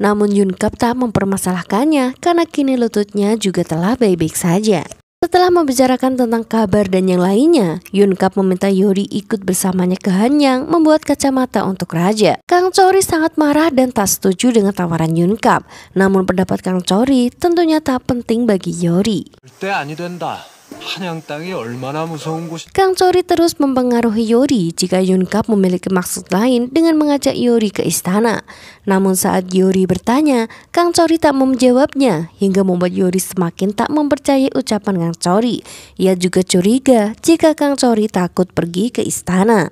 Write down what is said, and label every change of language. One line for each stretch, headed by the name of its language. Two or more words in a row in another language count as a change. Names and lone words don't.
Indonesian: Namun Yun Kap tak mempermasalahkannya karena kini lututnya juga telah baik-baik saja. Setelah membicarakan tentang kabar dan yang lainnya, Yun Kap meminta Yori ikut bersamanya ke Hanyang membuat kacamata untuk raja. Kang Chori sangat marah dan tak setuju dengan tawaran Yun Kap. Namun pendapat Kang Chori tentunya tak penting bagi Yori.
Korean: 절대 아니 된다. 한양 땅이 얼마나 무서운 곳이.
Indonesian: Kang Chori terus mempengaruhi Yori jika Yun Kap memiliki maksud lain dengan mengajak Yori ke istana. Namun saat Yori bertanya, Kang Chori tak menjawabnya hingga membuat Yori semakin tak mempercayai ucapan Kang Chori. Ia juga curiga jika Kang Chori takut pergi ke istana.